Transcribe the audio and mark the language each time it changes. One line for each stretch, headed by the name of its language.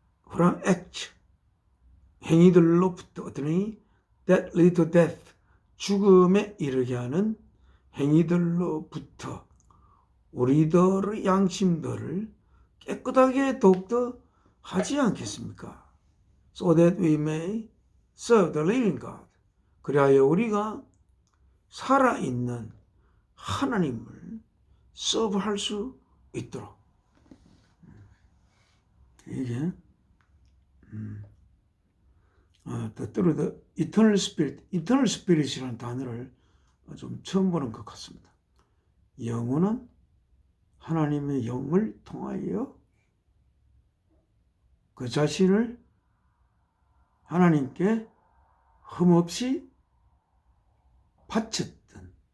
English: from act,
Korean: 행위들로부터 어떤 행위?
English: that lead to death,
Korean: 죽음에 이르게 하는 행위들로부터 우리들의 양심들을 깨끗하게 더욱더 하지 않겠습니까?
English: So that we may serve the living God,
Korean: 그리하여 우리가 살아있는 하나님을 서브할 수 있도록. 이게
English: through the eternal spirit,
Korean: eternal spirit이라는 단어를 좀 처음 보는 것 같습니다. 영원한 하나님의 영을 통하여 그 자신을 하나님께 흠없이 바쳤던